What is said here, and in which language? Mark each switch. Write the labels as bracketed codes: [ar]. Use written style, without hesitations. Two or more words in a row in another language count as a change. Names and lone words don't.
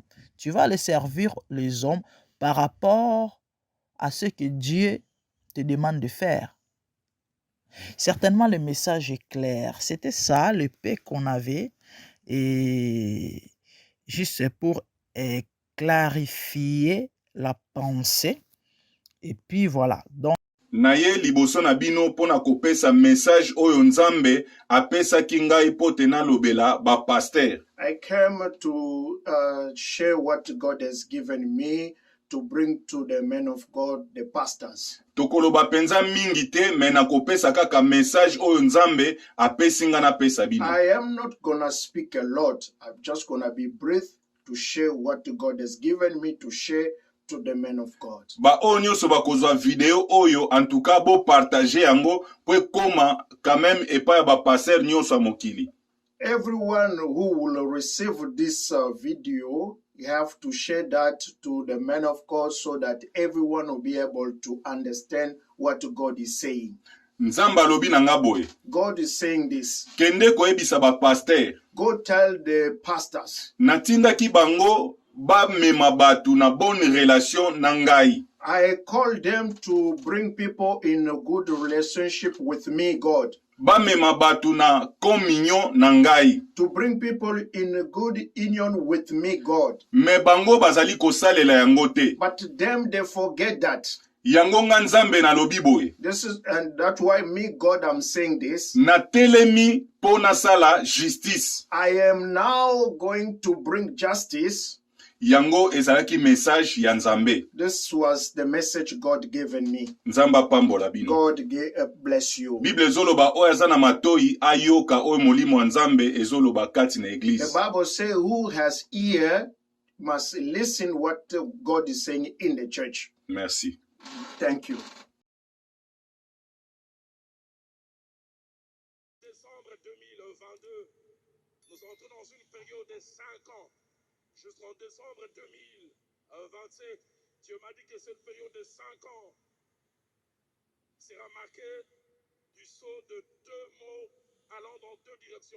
[fr] Tu vas aller servir les hommes par rapport à ce que Dieu te demande de faire. Certainement, le message est clair. C'était ça, le paix qu'on avait. Et juste pour clarifier la pensée. Et puis voilà. Donc, [ln] naye liboso na bino pona kopesa message oyo nzambe apesaki ngai po te nalobela bapaster. [en] I came to share what God has given me to bring to the men of God, the pastors. [ln] Tokoloba penza mingi te me nakopesa kaka message oyo nzambe apesi nga napesa bino. [en] I am not gonna speak a lot. I'm just gonna be brief to share what God has given me to share to the men of God. [ln] Ba oyo nyonso bakozwa video oyo [fr] en tout cas [ln] bo partager yango po ekoma [fr] quand même [ln] epai ya bapaster nyonso ya mokili. [en] Everyone who will receive this video, you have to share that to the men of God so that everyone will be able to understand what God is saying. [ln] Nzamba alobi na nga boye. [en] God is saying this. [ln] Kende koyebisa bapaster. [en] Go tell the pastors. [ln] Natindaki bango bamema batu na [fr] bonne relation [ln] na ngai. [en] I call them to bring people in a good relationship with me, God. [ln] Bamema batu na communion na ngai. [en] To bring people in a good union with me, God. [ln] Me bango bazali kosalela yango te. [en] But them, they forget that. [ln] Yango nga nzambe nalobi boye. [en] This is, and that's why me, God, I'm saying this. [ln] Na telemi po nasala justice. [en] I am now going to bring justice. [ln] Yango ezalaki message ya nzambe. [en] This was the message God given me. [ln] Nzamba pambola bino. [en] God bless you. [ln] Bible ezoloba oyo aza na matoi ayoka oyo molimo wa nzambe ezoloba kati na [en] The [ln] eglise. [en] Bible says, who has ear must listen what God is saying in the church. [fr] Merci. [en] Thank you. [fr] Décembre 2022, nous entrons dans une période de 5 ans. Jusqu'en décembre 2027, Dieu m'a dit que cette période de 5 ans sera marquée du saut de 2 mots allant dans 2 directions.